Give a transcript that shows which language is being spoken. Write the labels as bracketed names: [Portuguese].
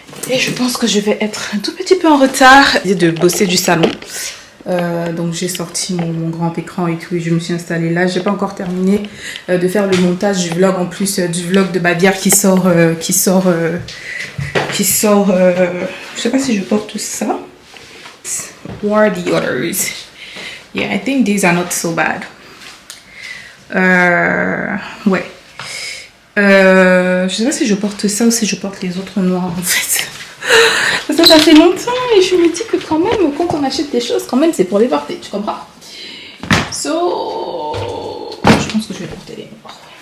[French] Et je pense que je vais être un tout petit peu en retard de bosser du salon. Donc j'ai sorti mon grand écran et tout et je me suis installée là. J'ai pas encore terminé de faire le montage du vlog, en plus du vlog de Bavière qui sort je sais pas si je porte ça. [English] What are the others? Yeah, I think these are not so bad. [French] Ouais. Je sais pas si je porte ça ou si je porte les autres noirs en fait. Parce que ça fait longtemps et je me dis que quand même, quand on achète des choses, quand même, c'est pour les porter, tu comprends? So, je pense que je vais porter les noirs.